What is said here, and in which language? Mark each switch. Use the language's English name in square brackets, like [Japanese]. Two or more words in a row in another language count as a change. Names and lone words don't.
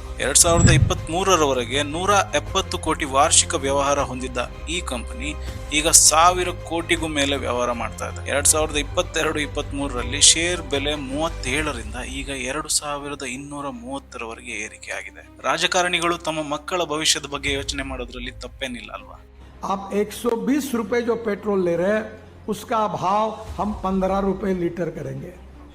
[Kannada] 2023ರವರೆಗೆ 170 ಕೋಟಿ ವಾರ್ಷಿಕ ವ್ಯವಹಾರ ಹೊಂದಿದ್ದ ಈ ಕಂಪನಿ ಈಗ 1000 ಕೋಟಿಗೂ ಮೇಲೆ ವ್ಯವಹಾರ ಮಾಡ್ತಾ ಇದೆ. 2022-23ರಲ್ಲಿ ಶೇರ್ ಬೆಲೆ 37ರಿಂದ ಈಗ 2230ರವರೆಗೆ ಏರಿಕೆ ಆಗಿದೆ. ರಾಜಕಾರಣಿಗಳು ತಮ್ಮ ಮಕ್ಕಳ ಭವಿಷ್ಯದ ಬಗ್ಗೆ ಯೋಚನೆ ಮಾಡೋದ್ರಲ್ಲಿ ತಪ್ಪೇನಿಲ್ಲ ಅಲ್ವಾ? [Hindi] आप 120 रुपए जो पेट्रोल ले रहे हैं उसका भाव हम 15 रुपए लीटर करेंगे।